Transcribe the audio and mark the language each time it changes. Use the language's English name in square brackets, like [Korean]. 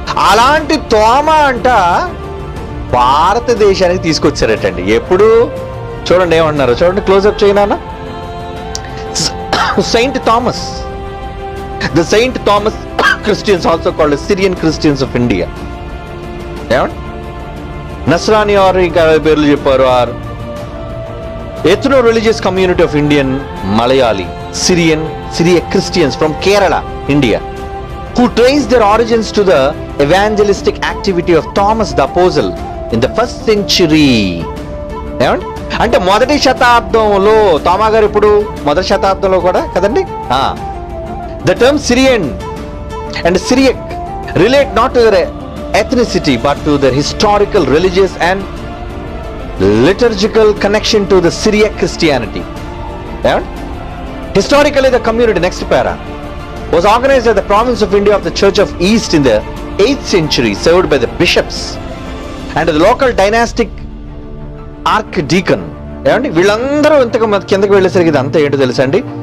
[Telugu] అలాంటి తోమా అంట భారతదేశానికి తీసుకొచ్చారటండి. ఎప్పుడు? చూడండి ఏమన్నారు, చూడండి, క్లోజప్ చేయనా. [English] Saint Thomas, the Saint Thomas Christians also called Syrian Christians of India. [Telugu] ఏమండి? నస్రాని ఆర్ ఇంకా పేర్లు చెప్పారు. [English] Are ethno religious community of Indian Malayali Syriac Christians from Kerala, India, who trace their origins to the evangelistic activity of Thomas the Apostle in the 1st century. [Telugu] ఏమండి? అంటే మొదటి శతాబ్దంలో తోమా గారు ఇప్పుడు మొదటి శతాబ్దంలో కూడా కదండి. [English] The term Syrian and Syriac relate not to their ethnicity but to their historical, religious and liturgical connection to the Syriac Christianity. Historically, the community, next para, was organized as the province of India of the Church of East in the 8th century, served by the bishops and the local dynastic archdeacon. [Telugu] ఏమండి? వీళ్ళందరూ ఇంతకు కిందకి వెళ్ళేసరికి ఇదంతా ఏంటో తెలుసా అండి?